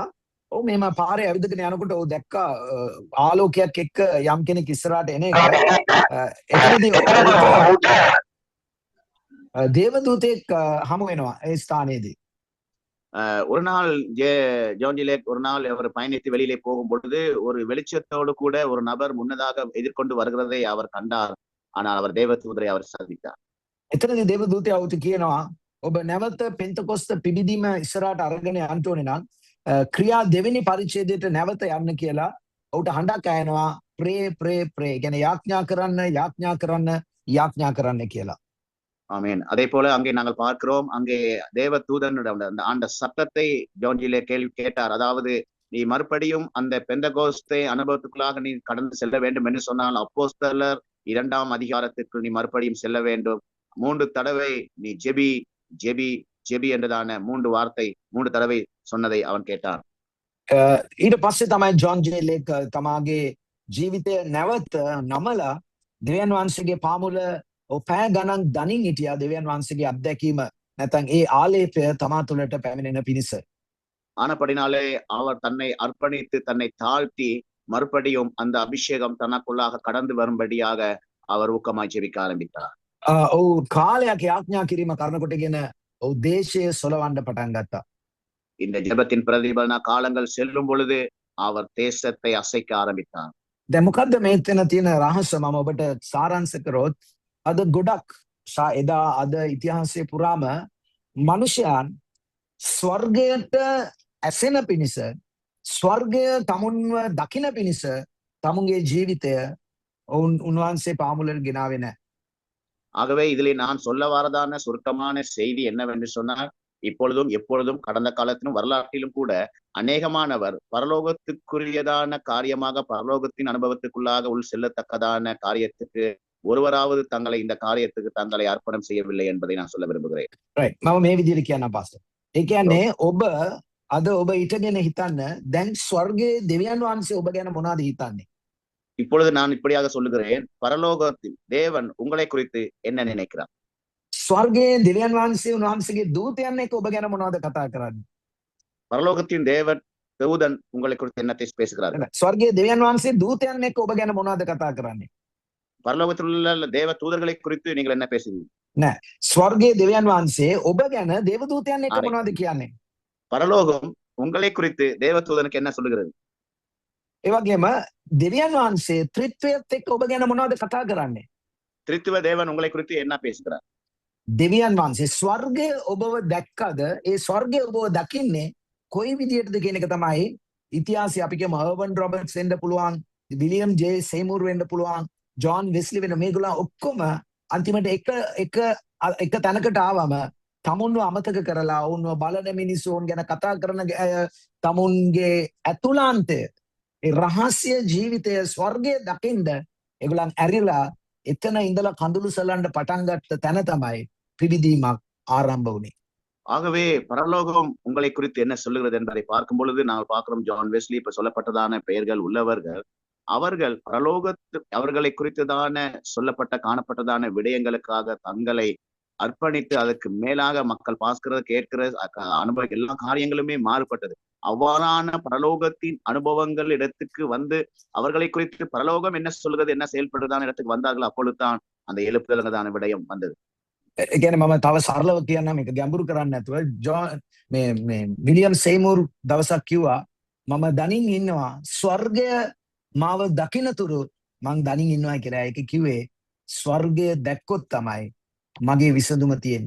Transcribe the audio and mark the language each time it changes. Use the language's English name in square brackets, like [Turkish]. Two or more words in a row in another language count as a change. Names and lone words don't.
[Sinhala] ඔව් මෙහෙම පාරේ ඇවිදගෙන යනකොට ඔව් දැක්කා ආලෝකයක් එක්ක යම් කෙනෙක් ඉස්සරහට එන එක. එතනදී ඔහුට දේවදූතෙක් හමු වෙනවා ඒ ස්ථානයේදී. [Tamil] ஒரு நாள் ஜான் ஜே லேக் ஒரு நாள் அவர் பயணித்து வெளியிலே போகும் பொழுது ஒரு வெளிச்சத்தோடு கூட ஒரு நபர் முன்னதாக எதிர்கொண்டு வருகிறதை அவர் கண்டார். ஆனால் அவர் தேவதூதரை அவர் சந்தித்தார். [Sinhala] එතනදී දේවදූතයා ඔහුට කියනවා ඔබ නැවත පෙන්තකොස්ත පිබිදීම ඉස්සරහට අරගෙන යන්න ඕනේ නම් ක්‍රියා දෙවෙනි පරිච්ඡේදයට නැවත යන්න කියලා ඔහුට හඬක් ඇහෙනවා [English] pray pray pray [Sinhala] කියන්නේ යාඥා කරන්න යාඥා කරන්න යාඥා කරන්න කියලා. [Tamil] ஆமேன். அதே போல அங்கே நாங்கள் பார்க்கிறோம், அங்கே தேவ தூதனிடம் அந்த சத்தத்தை ஜான் ஜே லேக் கேள்வி கேட்டார். அதாவது நீ மறுபடியும் அந்த பெந்தகோஸ்தே அனுபவத்துக்குள்ளாக நீ கடந்து செல்ல வேண்டும் என்று சொன்னால் அப்போஸ்தலர் 2ஆம் அதிகாரத்திற்கு நீ மறுபடியும் செல்ல வேண்டும். 3 தடவை நீ ஜெபி ஜெபி ஜெபி என்றதான 3 வார்த்தை 3 தடவை சொன்னதை அவன் கேட்டான். [Sinhala] ඊට පස්සේ තමයි ජොන් ජේ ලේක් තමාගේ ජීවිතය නැවත නමලා දෙවියන් වහන්සේගේ පාමුල පැය ගණන් දනින් හිටියා දෙවියන් වහන්සේගේ අත්දැකීම නැත්නම් ඒ ආලේපය තමා තුළට පැමිණෙන පිණිස. [Tamil] ஆனபடினாலே அவர் தன்னை அர்ப்பணித்து தன்னை தாழ்த்தி மறுபடியும் அந்த அபிஷேகம் தனக்குள்ளாக கடந்து வரும்படியாக அவர் ஊக்கமாய் ஜெபிக்க ஆரம்பித்தார். [Sinhala] ඔව් කාලයක් යාඥා කිරීම කරනකොටගෙන ඔව් දේශය සොලවන්න පටන් ගත්තා. [Tamil] இந்த ஜெபத்தின் பிரதிபலன காலங்கள் செல்லும் பொழுது அவர் தேசத்தை அசைக்க ஆரம்பித்தார். [Sinhala] දැන් මොකද්ද මේතන තියෙන රහස මම ඔබට සාරාංශ කරොත් අද ගොඩක් එදා අද ඉතිහාසයේ පුරාම මනුෂ්‍යයන් ස්වර්ගයට ඇසෙන පිණිස ස්වර්ගය තමුන්ව දකින පිණිස තමුන්ගේ ජීවිතය උන්වහන්සේ පාමුලට ගෙනාවේ නැහැ. [Tamil] ஆகவே இதிலே நான் சொல்ல வரதான சுருக்கமான செய்தி என்னவென்று சொன்னால், இப்பொழுதும் எப்பொழுதும் கடந்த காலத்திலும் வரலாற்றிலும் கூட அநேகமானவர் பரலோகத்துக்குரியதான காரியமாக பரலோகத்தின் அனுபவத்துக்குள்ளாக உள் செல்லத்தக்கதான காரியத்துக்கு ஒருவராவது தங்களை இந்த காரியத்துக்கு தங்களை அர்ப்பணம் செய்யவில்லை என்பதை நான் சொல்ல விரும்புகிறேன். [Sinhala] මම මේ විදිහට කියන්න පාස්ටර්. ඒ කියන්නේ ඔබ අද ඔබ ඉටගෙන හිතන්න දැන් ස්වර්ගයේ දෙවියන් වහන්සේ ඔබ ගැන මොනවද හිතන්නේ? [Tamil] இப்பொழுது நான் இப்படியாக சொல்லுகிறேன், பரலோகத்தில் தேவன் உங்களை குறித்து என்ன நினைக்கிறார்? [Sinhala] ස්වර්ගයේ දෙවියන් වහන්සේ උන්වහන්සේගේ දූතයන් එක්ක ඔබ ගැන මොනවද කතා කරන්නේ? [Tamil] பரலோகத்தின் தேவன் தூதன் உங்களை குறித்து என்னத்தை பேசுகிறார்? [Sinhala] ස්වර්ගයේ දෙවියන් වහන්සේ දූතයන් එක්ක ඔබ ගැන මොනවද කතා කරන්නේ? [Tamil] பரலோகத்தில் உள்ள தேவ தூதர்களை குறித்து நீங்கள் என்ன பேசுவீங்க? [Sinhala] නෑ. ස්වර්ගයේ දෙවියන් වහන්සේ ඔබ ගැන දේවදූතයන් එක්ක මොනවද කියන්නේ? [Tamil] பரலோகம் உங்களை குறித்து தேவ தூதனுக்கு என்ன சொல்லுகிறது? [Sinhala] ඒ වගේම දෙවියන් වහන්සේ ත්‍රිත්වයත් එක්ක ඔබ ගැන මොනවද කතා කරන්නේ? [Tamil] திரித்துவ தேவன் உங்களை குறித்து என்ன பேசுகிறார்? [Sinhala] දෙවියන් වහන්සේ ස්වර්ගය ඔබව දැක්කද? ඒ ස්වර්ගය ඔබව දකින්නේ කොයි විදියටද කියන එක තමයි ඉතිහාසය අපි කියමු අර්බන් රොබර්ට්ස් වෙන්න පුළුවන්, විලියම් ජේ සේමුර් වෙන්න පුළුවන්, ජොන් වෙස්ලි වෙන මේගොල්ලෝ ඔක්කොම අන්තිමට එක තැනකට ආවම තමුන්ව අමතක කරලා ඔවුන්ව බලන මිනිස්සුන් ගැන කතා කරන තමුන්ගේ ඇතුළාන්තය ඒ රහස්‍ය ජීවිතය ස්වර්ගය දකින්න ඒගොල්ලන් ඇරිලා එතන ඉඳලා කඳුළු සලන්න පටන් ගත්ත තැන තමයි පිබිදීමක් ආරම්භ වුණේ. [Tamil] ஆகவே பரலோகம் உங்களை குறித்து என்ன சொல்லுகிறது என்பதை பார்க்கும் பொழுது நாங்கள் பார்க்கிறோம், ஜான் வெஸ்லி இப்ப சொல்லப்பட்டதான பெயர்கள் உள்ளவர்கள் அவர்கள் பரலோகத்து அவர்களை குறித்துதான சொல்லப்பட்ட காணப்பட்டதான விடயங்களுக்காக தங்களை அர்ப்பணித்து அதற்கு மேலாக மக்கள் பார்க்கிறது கேட்கிற அனுபவம் எல்லா காரியங்களுமே மாறுபட்டது. அவ்வாறான பரலோகத்தின் அனுபவங்கள் இடத்துக்கு வந்து அவர்களை குறித்து பரலோகம் என்ன சொல்கிறது என்ன செயல்படுறதான இடத்துக்கு வந்தார்கள். அப்பொழுதுதான் அந்த எழுப்புதல்தான விடயம் வந்தது. [Sinhala] ඒ කියන්නේ මම තව සරලව කියන්නම්, මේක ගැඹුරු කරන්නේ නැතුව මේ විලියම් සේමුර් දවසක් කිව්වා මම දනින් ඉන්නවා ස්වර්ගය මාව දකින්නතුරු මං දනින් ඉන්නවා කියලා. ඒක කිව්වේ ස්වර්ගය දැක්කොත් තමයි මගේ විසඳුම තියෙන්නේ.